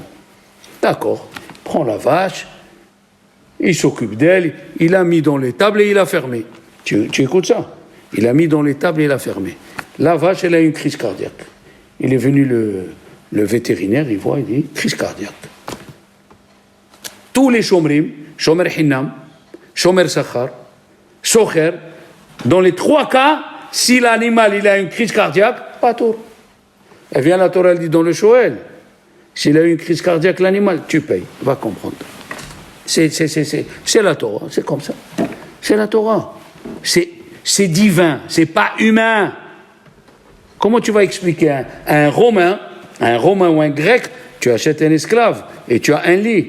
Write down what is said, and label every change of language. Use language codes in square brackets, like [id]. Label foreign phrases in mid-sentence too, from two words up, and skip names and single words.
[fr] D'accord, prends la vache, il s'occupe d'elle, il l'a mis dans l'étable et il a fermé. Tu écoutes ça? Il l'a mis dans l'étable et il a fermé. La vache, elle a une crise cardiaque. Il est venu le vétérinaire, il voit, il dit, crise cardiaque. Tous les [he] שומרים שומר חינם שומר שכר שוכר, [fr] dans les 3 cas, si l'animal il a une crise cardiaque, pas tour. Elle vient la Torah, elle dit dans le Shoel, s'il a eu une crise cardiaque, l'animal, tu payes, va comprendre. C'est la Torah, c'est comme ça. C'est la Torah. C'est divin, c'est pas humain. Comment tu vas expliquer un Romain ou un Grec, tu achètes un esclave et tu as un lit.